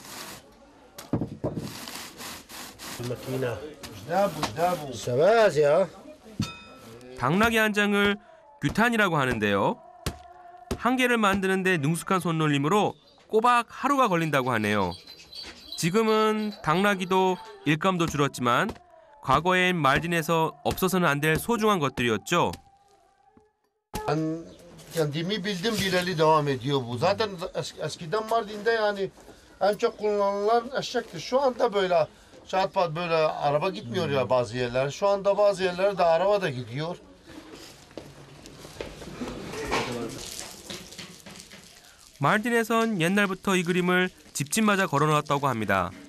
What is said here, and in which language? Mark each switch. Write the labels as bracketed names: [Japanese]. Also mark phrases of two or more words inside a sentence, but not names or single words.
[Korean] 당나귀 한 장을 규탄이라고 하는데요. 한 개를 만드는데 능숙한 손놀림으로 꼬박 하루가 걸린다고 하네요. 지금은 당나귀도 일감도 줄었지만 과거엔 말딘에서 없어서는 안 될 소중한 것들이었죠. [Turkish] Ben kendimi bildim bileli devam ediyor bu. Zaten eskiden Mardin'de yani en çok kullanılan eşekti. Şu anda böyle çatpat böyle araba gitmiyor ya bazı yerler. Şu anda bazı yerlere de araba da gidiyor. [Korean] 말딘에선 옛날부터 이 그림을 집집마다 걸어놓았다고 합니다.